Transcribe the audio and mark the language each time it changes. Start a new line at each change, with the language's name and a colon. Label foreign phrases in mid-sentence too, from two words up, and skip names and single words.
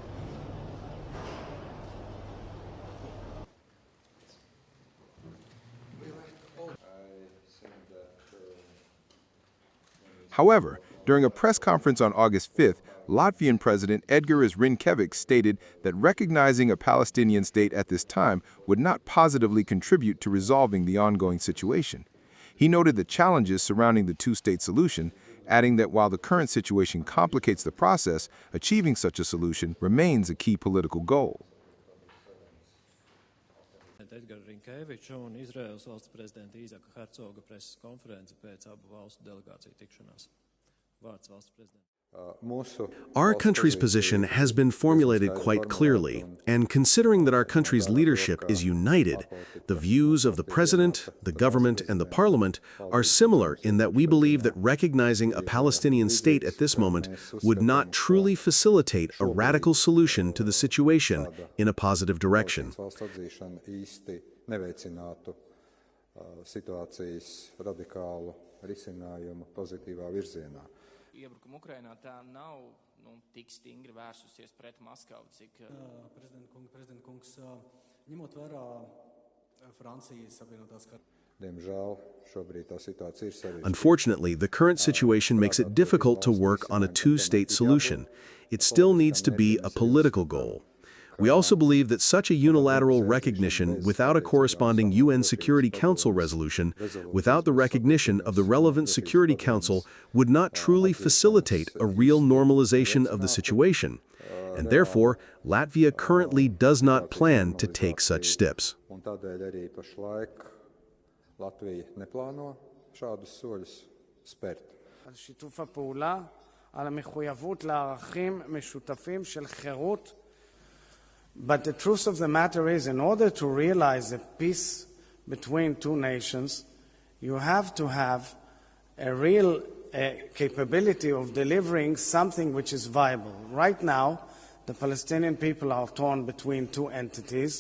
English: However, during a press conference on August 5th, Latvian President Edgars Rinkēvičs stated that recognizing a Palestinian state at this time would not positively contribute to resolving the ongoing situation. He noted the challenges surrounding the two-state solution, adding that while the current situation complicates the process, achieving such a solution remains a key political goal.
Latvian: Edgars Rinkēvičs un Izraēlas valsts prezidenta Īzaka Hercoga preses konference pēc abu valstu delegāciju tikšanās. Vārds valsts prezidenta.
English: Our country's position has been formulated quite clearly, and considering that our country's leadership is united, the views of the President, the government, and the Parliament are similar in that we believe that recognizing a Palestinian state at this moment would not truly facilitate a radical solution to the situation in a positive direction.
Latvian: Iebrukuma Ukrainā tā nav tik stingri vērsusies pret Maskavu, cik Prezident kungs, ņemot vērā Francijas Savienotās
English: Unfortunately, the current situation makes it difficult to work on a two-state solution. It still needs to be a political goal. We also believe that such a unilateral recognition without a corresponding UN Security Council resolution, without the recognition of the relevant Security Council, would not truly facilitate a real normalization of the situation, and therefore, Latvia currently does not plan to take such steps.
Hebrew: שיתוף הפעולה על המחויבות לערכים משותפים של חירות.
English: But the truth of the matter is, in order to realize a peace between two nations, you have to have a real capability of delivering something which is viable. Right now, the Palestinian people are torn between two entities.